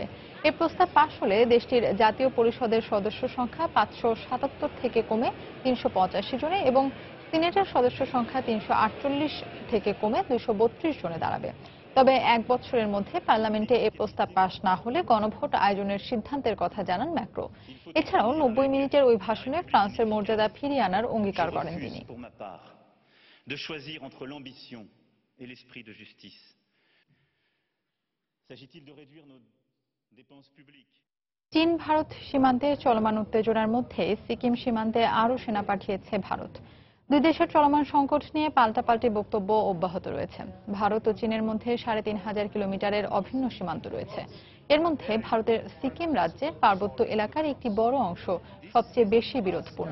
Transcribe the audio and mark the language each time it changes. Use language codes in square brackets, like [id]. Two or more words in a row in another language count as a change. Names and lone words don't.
[bn] এই প্রস্তাব পাশ হলে দেশটির জাতীয় পরিষদের সদস্য সংখ্যা 577 থেকে কমে 385 জনে এবং সিনেটের সদস্য সংখ্যা 348 থেকে কমে 232 জনে দাঁড়াবে। তবে 1 বছরের মধ্যে পার্লামেন্টে এই প্রস্তাব পাশ না হলে গণভোট আয়োজনের সিদ্ধান্তের কথা জানান ম্যাক্রো। এছাড়াও 90 মিনিটের ওই ভাষণে ফ্রান্সের মর্যাদা ফিরিয়ে আনার অঙ্গীকার করেন তিনি। [fr] De choisir entre l'ambition et l'esprit de justice. S'agit-il de réduire nos dépenses publiques? [bn] চীন ভারত সীমান্তে চলমান উত্তেজনার মধ্যে সিকিম সীমান্তে আরও সেনা পাঠিয়েছে ভারত। দুই দেশের চলমান সংকট নিয়ে পাল্টাপাল্টি বক্তব্য অব্যাহত রয়েছে। ভারত ও চীনের মধ্যে 3500 কিলোমিটারের অভিন্ন সীমান্ত রয়েছে। এর মধ্যে ভারতের সিকিম রাজ্যের পার্বত্য এলাকার একটি বড় অংশ সবচেয়ে বেশি বিরোধপূর্ণ।